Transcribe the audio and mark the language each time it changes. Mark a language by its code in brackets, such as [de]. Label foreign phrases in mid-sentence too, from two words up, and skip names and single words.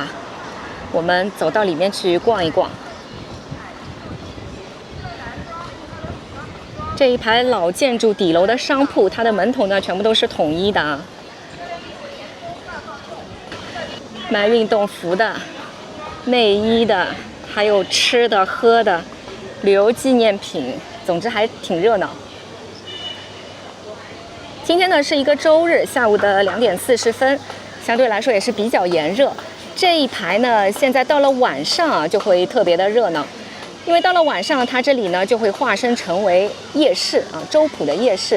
[zh] 我們走到裡面去逛一逛。這一排老建築底樓的商鋪，它的門頭呢全部都是統一的啊。賣運動服的、內衣的，還有吃的、喝的、旅遊紀念品，總之還挺熱鬧。今天呢是一個週日，下午的2點40分，相對來說也是比較炎熱。這一排呢，現在到了晚上啊，就會特別的熱鬧，因為到了晚上，它這裡呢就會化身成為夜市啊，周浦的夜市。